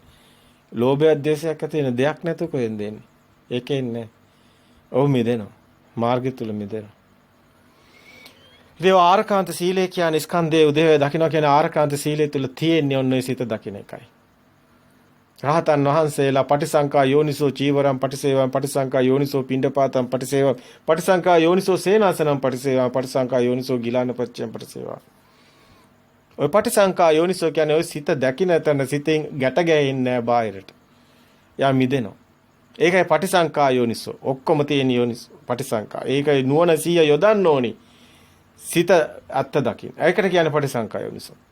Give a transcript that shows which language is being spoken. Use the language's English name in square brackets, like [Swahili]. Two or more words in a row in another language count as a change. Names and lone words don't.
[Sinhala] ලෝභය ද්වේෂයක් ඇති වෙන දෙයක් නැතුව කොහෙන්ද එන්නේ? ඒකෙන් නැහැ. ඔව් මිදෙනවා. මාර්ගය තුල මිදෙනවා. ඉතින් ආරකාන්ත සීලය කියන්නේ ස්කන්ධයේ උදේවැය දකින්න කියන ආරකාන්ත සීලය තුල තියෙන්නේ ඔන්න ඔය සිත දකින්න එකයි. [Pali] රහතන් වහන්සේලා පටිසංකා යෝනිසෝ චීවරම් පටිසේවම් පටිසංකා යෝනිසෝ පිණ්ඩපාතම් පටිසේවම් පටිසංකා යෝනිසෝ සේනාසනම් පටිසේවම් පටිසංකා යෝනිසෝ ගිලාන පච්චයම් පටිසේවම්. [Sinhala] ඔය [Pali] පටිසංකා යෝනිසෝ [Sinhala] කියන්නේ ඔය සිත දකින්න තැන සිතෙන් ගැට ගැහෙන්නේ නැහැ බාහිරට. යා මිදෙනවා. ඒකයි [Pali] පටිසංකා යෝනිසෝ. [Sinhala] ඔක්කොම තියෙන [Pali] යෝනිසෝ පටිසංකා. [Sinhala] ඒකයි නුවණ සිය යොදන්න ඕනි. සිත අත්ත දකින්න. ඒකට කියන්නේ [Pali] පටිසංකා යෝනිසෝ.